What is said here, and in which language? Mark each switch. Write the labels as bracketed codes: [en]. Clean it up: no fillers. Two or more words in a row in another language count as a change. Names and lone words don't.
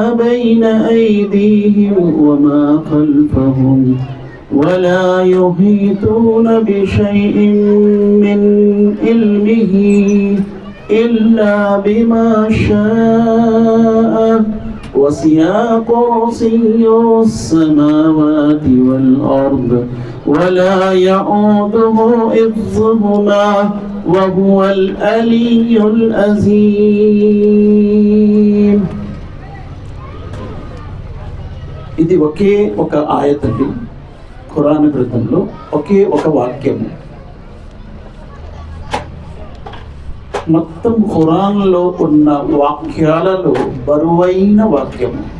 [ar] بين أيديهم وما خلفهم ولا يحيطون بشيء من علمه إلا بما شاء وسع كرسيه السماوات والأرض ولا يؤوده حفظهما وهو العلي العظيم. [te] ఇది ఒకే ఒక ఆయత్ అండి. ఖురాన్ గ్రంథంలో ఒకే ఒక వాక్యము. మొత్తం ఖురాన్లో ఉన్న వాక్యాలలో బరువైన వాక్యము.